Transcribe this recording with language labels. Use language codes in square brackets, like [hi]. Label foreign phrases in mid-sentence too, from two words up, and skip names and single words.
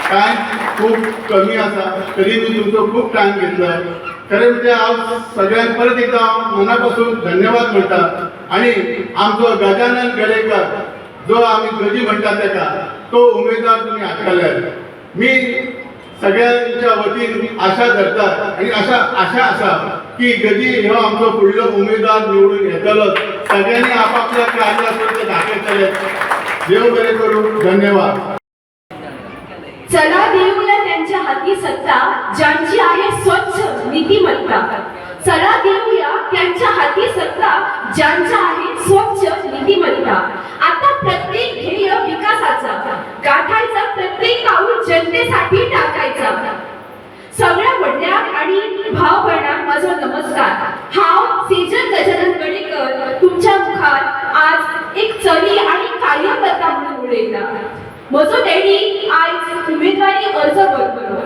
[kok] टायम खूप कमी आसा तरी मी तुमचो खूप टायम घेतला खरें म्हणजे हांव सगळ्यांक परत एकदा मनापासून धन्यवाद म्हणटा आणि आमचो गजानन गडेकर जो आम्ही गजी म्हणटा तेका तो उमेदवार तुम्ही हाडटले मी सगळ्यांच्या वतीन आशा धरता आणि आशा आसा की गदी हो आमचो फुडलो उमेदवार निवडून येतलो सगळ्यांनी आपापल्या कार्यात दाखयतले देव बरें करूं धन्यवाद [mr] चला देऊया त्यांच्या हाती सत्ता ज्यांची आहे स्वच्छ नीतिमत्ता चला देऊया त्यांच्या हाती सत्ता ज्यांच्या आहे स्वच्छ नीतिमत्ता आता प्रत्येक ध्येय विकासाचा गाठायचा प्रत्येक पाऊल जनतेसाठी टाकायचा [kok] सगळ्या वडल्याक आणि भाव भयणांक माझो नमस्कार हांव सेजल गजानन गडेकर तुमच्या मुखार आज एक चली आणि कार्यकर्ता म्हणून उलयता म्हजो डॅडी आयज उमेदवारी अर्ज करता